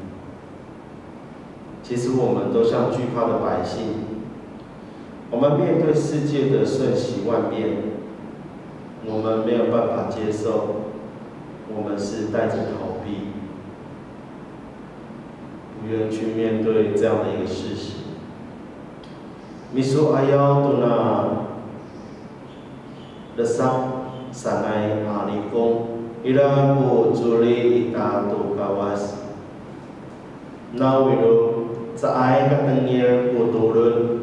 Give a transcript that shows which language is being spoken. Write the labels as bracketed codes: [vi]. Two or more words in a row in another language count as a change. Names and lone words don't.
[zh] 其实我们都像惧怕的百姓，我们面对世界的瞬息万变，我们没有办法接受，我们是带着逃避，不愿去面对这样的一个事实。 [ami] Miso ayaw to na desak sanay alipong ila po juli ita to kawas. Nawiro sa ay katengir po turun.